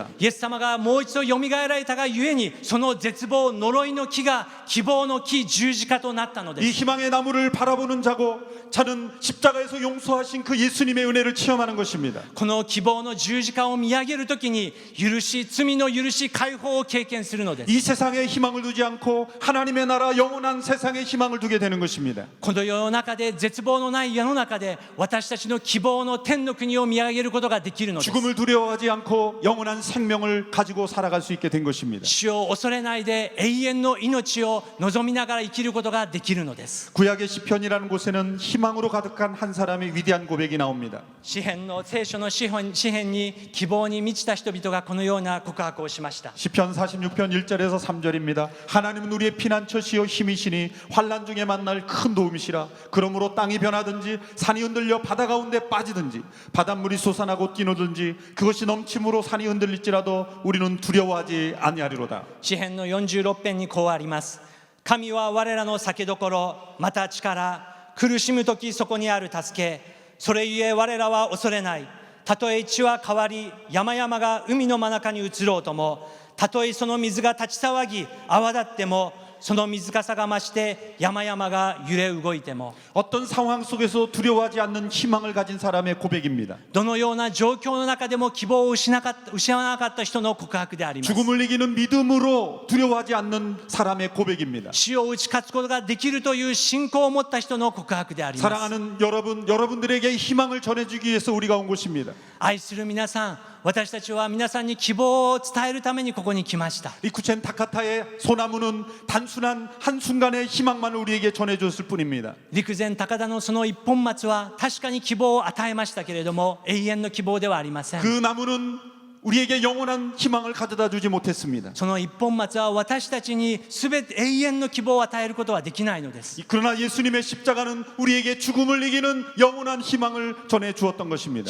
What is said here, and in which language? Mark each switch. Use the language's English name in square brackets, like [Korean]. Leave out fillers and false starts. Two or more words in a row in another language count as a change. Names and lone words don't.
[Japanese] イエス様がもう一度よみがえられたがゆえにその絶望呪いの木が希望の木十字架となったので 이 す。 [Korean] 희망의 나무를 바라보는 자고 자는 십자가에서 용서하신 그 예수님의 은혜를 체험하는 것입니다. [Japanese] この希望の十字架を見上げるときに罪の許し解放を経験するのです。 [Korean] 이 세상에 희망을 두지 않고 하나님의 나라 영원한 세상에 희망을 두게 되는 것입니다. [Japanese] この世の中で絶望のない世の中で私たちの希望の天の国を見上げることができるのです。 [Korean] 죽음을 두려워하지 않고 영원한 생명을 가지고 살아갈 수 있게 된 것입니다. [Japanese] 死を恐れないで永遠の命を望みながら生きることができるのです。 [Korean] 구약의 시편이라는 곳에는 희망으로 가득한 한 사람의 위대한 고백이 나옵니다. [Japanese] 詩篇の聖書の詩篇に希望に満ちた人々がこのような告白をしました。 [Korean] 시편 46편 1절에서 3절입니다. 하나님은 우리의 피난처시요 힘이시니 환난 중에 만날 큰 도움이시라. 그러므로 땅이 변하든지 산이 흔들려 바다 가운데 빠지든지 바닷물이 솟아나고 뛰노든지 그것이 넘침으로 산이 흔들릴지라도 우리는 두려워하지 아니하리로다. [Japanese] 詩篇の46編にこうあります。神は我らの酒どころ、また力、苦しむときそこにある助け、それゆえ我らは恐れない。たとえ地は変わり山々が海の真中に移ろうとも、 たとえその水が立ち騒ぎ泡立っても、その水かさが増して山々が揺れ動いても、 [Korean] 어떤 상황 속에서 두려워하지 않는 희망을 가진 사람의 고백입니다. [Japanese] どのような状況の中でも希望を失わなかった人の告白であります。 [Korean] 죽음을 이기는 믿음으로 두려워하지 않는 사람의 고백입니다. [Japanese] 死を打ち勝つことができるという信仰を持った人の告白であります。 [Korean] 사랑하는 여러분, 여러분들에게 희망을 전해주기 위해서 우리가 온 곳입니다. [Japanese] 愛する皆さん、私たちは皆さんに希望を伝えるためにここに来ました。 [Korean] 리쿠첸 타카타의 소나무는 단순한 한순간의 희망만을 우리에게 전해줬을 뿐입니다. [Japanese] 陸前高田のその一本松は確かに希望を与えましたけれども、永遠の希望ではありません。 [Korean] 그 나무는 우리에게 영원한 희망을 가져다 주지 못했습니다. [Japanese] その一本松は私たちに全て永遠の希望を与えることはできないのです。 [Korean] 그러나 예수님의 십자가는 우리에게 죽음을 이기는 영원한 희망을 전해 주었던 것입니다.